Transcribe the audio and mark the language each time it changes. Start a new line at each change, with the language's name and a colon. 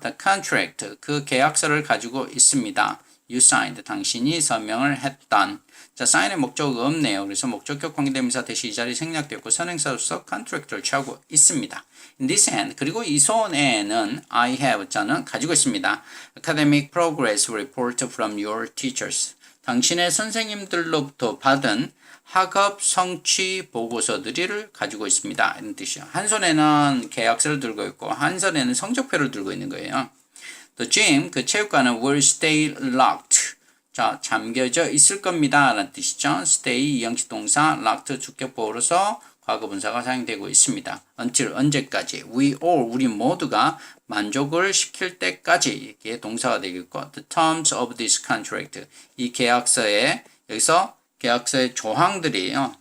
English: The contract,
Korean: 그 계약서를 가지고 있습니다.
English: You signed,
Korean: 당신이 서명을 했던. 자, sign의 목적어가 없네요. 그래서 목적격 관계대명사 대시 이 자리 생략되었고 선행사로서 contract를 취하고 있습니다.
English: In this hand,
Korean: 그리고 이 손에는
English: I have,
Korean: 저는 가지고 있습니다.
English: Academic progress report from your teachers.
Korean: 당신의 선생님들로부터 받은 학업 성취 보고서들을 가지고 있습니다. 이런 뜻이요. 한 손에는 계약서를 들고 있고 한 손에는 성적표를 들고 있는 거예요.
English: The gym,
Korean: 그 체육관은
English: will stay locked.
Korean: 자, 잠겨져 있을 겁니다. 라는 뜻이죠. stay, 이형식 동사, locked, 주격보호로서 과거분사가 사용되고 있습니다.
English: until,
Korean: 언제까지.
English: we all,
Korean: 우리 모두가 만족을 시킬 때까지 이게 동사가 되겠고
English: the terms of this contract.
Korean: 이 계약서에, 여기서 계약서의 조항들이에요.